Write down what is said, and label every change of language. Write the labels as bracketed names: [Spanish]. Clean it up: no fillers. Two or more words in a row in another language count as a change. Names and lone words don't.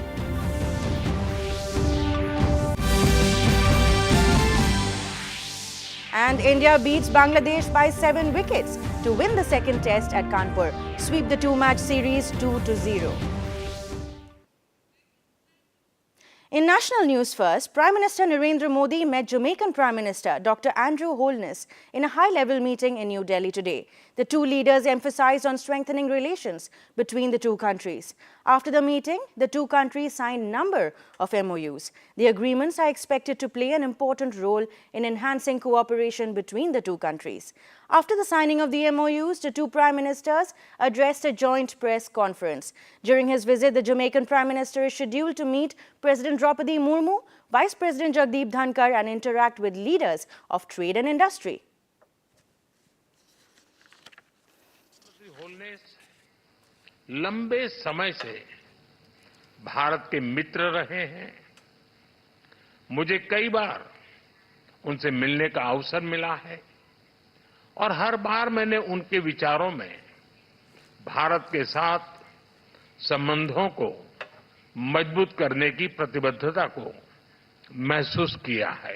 [English] And India beats Bangladesh by 7 wickets to win the second test at Kanpur, sweep the two-match series 2-0. In national news first, Prime Minister Narendra Modi met Jamaican Prime Minister Dr. Andrew Holness in a high-level meeting in New Delhi today. The two leaders emphasized on strengthening relations between the two countries. After the meeting, the two countries signed a number of MOUs. The agreements are expected to play an important role in enhancing cooperation between the two countries. After the signing of the MOUs, the two prime ministers addressed a joint press conference. During his visit, the Jamaican Prime Minister is scheduled to meet President Draupadi Murmu, Vice President Jagdeep Dhankar and interact with leaders of trade and industry. [Hindi] होलनेस लंबे समय से भारत के मित्र रहे हैं। मुझे कई बार उनसे मिलने का अवसर मिला है और हर बार मैंने उनके विचारों में भारत के साथ संबंधों को मजबूत करने की प्रतिबद्धता को महसूस किया है।